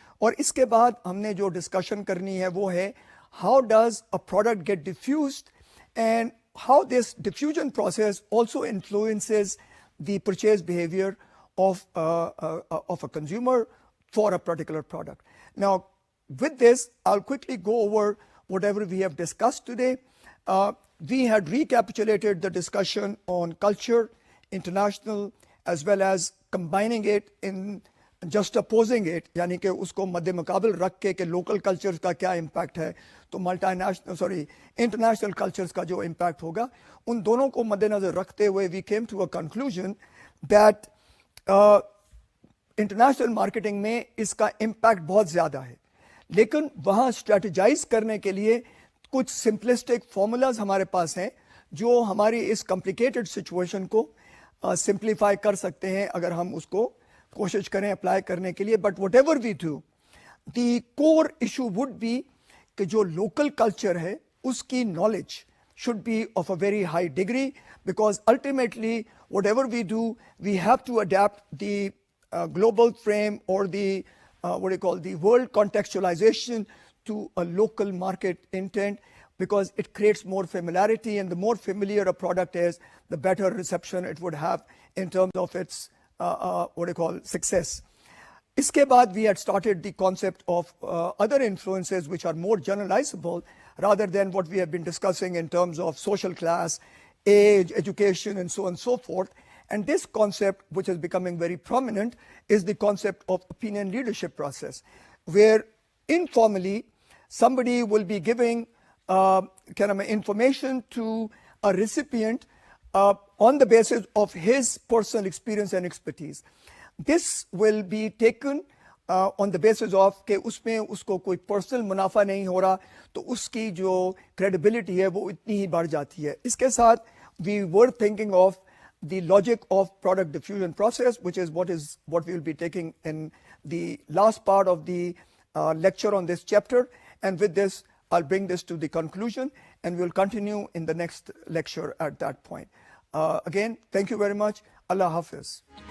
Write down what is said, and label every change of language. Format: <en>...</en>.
<hi>और इसके बाद हमने जो डिस्कशन करनी है वो है</hi> <en>how does a product get diffused and how this diffusion process also influences the purchase behavior of a consumer for a particular product. Now, with this, I'll quickly go over whatever we have discussed today. We had recapitulated the discussion on culture, international, as well as combining it in juxtaposing it,</en> <hi>यानी कि उसको मद्दे मुकाबल रख के कि local cultures का क्या impact है, तो इंटरनेशनल कल्चर्स का जो इम्पैक्ट होगा, उन दोनों को मद्देनजर रखते हुए</hi> <en>we came to a conclusion that</en> <hi>international marketing में इसका इम्पैक्ट बहुत ज़्यादा है, लेकिन वहाँ स्ट्रेटजाइज करने के लिए कुछ सिंपलिस्टिक फॉर्मूलाज हमारे पास हैं जो हमारी इस कॉम्प्लिकेटेड सिचुएशन को सिंप्लीफाई कर सकते हैं अगर हम उसको कोशिश करें अप्लाई करने के लिए.</hi> <en>but whatever we do, the core issue would be</en> <hi>कि जो लोकल कल्चर है उसकी knowledge</hi> <en>should be of a very high degree, because ultimately whatever we do, we have to adapt the global frame or the the world contextualization to a local market intent, because it creates more familiarity, and the more familiar a product is, the better reception it would have in terms of its success.</en> <hi>Iske baad</hi> <en>we had started the concept of other influences which are more generalizable rather than what we have been discussing in terms of social class, age, education, and so on and so forth. And this concept, which is becoming very prominent, is the concept of opinion leadership process, where informally somebody will be giving information to a recipient on the basis of his personal experience and expertise. This will be taken on the basis of</en> <hi>कि उसमें उसको कोई personal मुनाफा नहीं हो रहा, तो उसकी जो क्रेडिबिलिटी है वो इतनी ही बढ़ जाती है. इसके साथ</hi> <en>we were thinking of the logic of product diffusion process, which is what we will be taking in the last part of the lecture on this chapter. And with this, I'll bring this to the conclusion, and we'll continue in the next lecture at that point. Again, thank you very much. Allah Hafiz.</en>